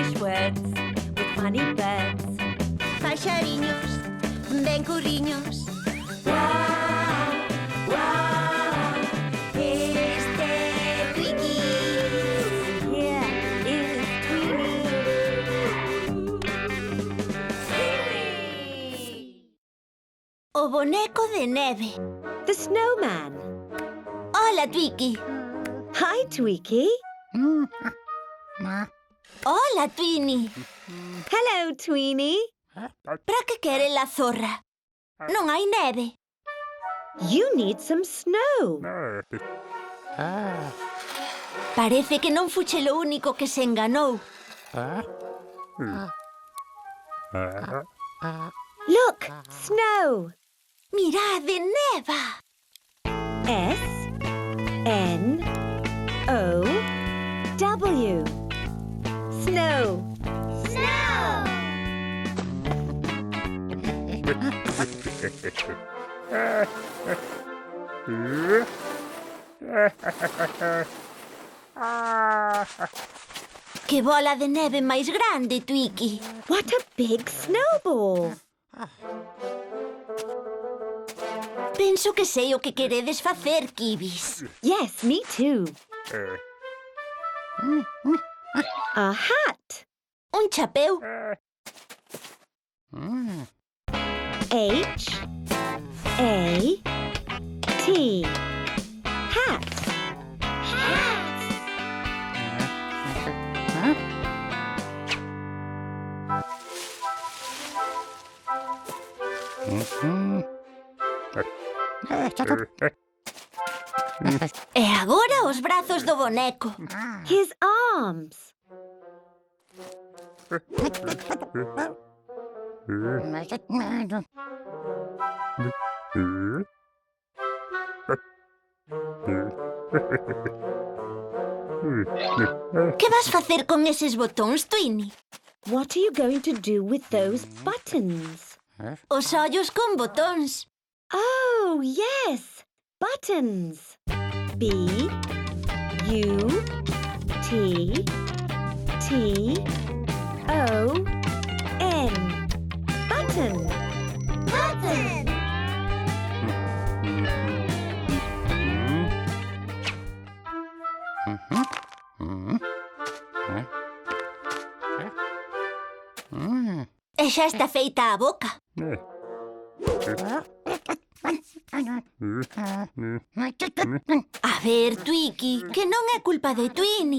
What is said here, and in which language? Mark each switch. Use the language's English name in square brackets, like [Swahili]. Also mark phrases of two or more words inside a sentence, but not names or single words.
[English] birds with funny birds. [Galician] Paxariños, ben curriños. Guau, guau, este Twiki. [English] Yeah, it's Twiki. [Galician] O boneco de neve. [English] The snowman. [Galician] Hola, Twiki. [English] Hi, Tweaky. [Galician] Hola, Twini. [English] Hello, Tweenie. [Galician] Para que quere la zorra? Non hai neve. [English] You need some snow. [Galician] Parece que non fuche lo único que se enganou. [English] Look, snow. [Galician] Mirade, neva. [English] S-N-O-W. Snow. Snow. [Galician] Que bola de neve máis grande, Twiki. [English] What a big snowball. [Galician] Penso que sei o que queredes facer, Kibis. [English] Yes, me too. A hat. [Galician] Un chapeu. [English] H-A-T. Hat. [Galician] E agora os brazos do boneco. [English] His arms. [Galician] Que vas facer con eses botóns, Twini? [English] What are you going to do with those buttons? [Galician] Os ollos con botóns. [English] Oh, yes. Buttons. B-U-T-T-O-N. Button. Button. [Galician] E xa está feita a boca. A ver, Twiki, que non é culpa de Twini.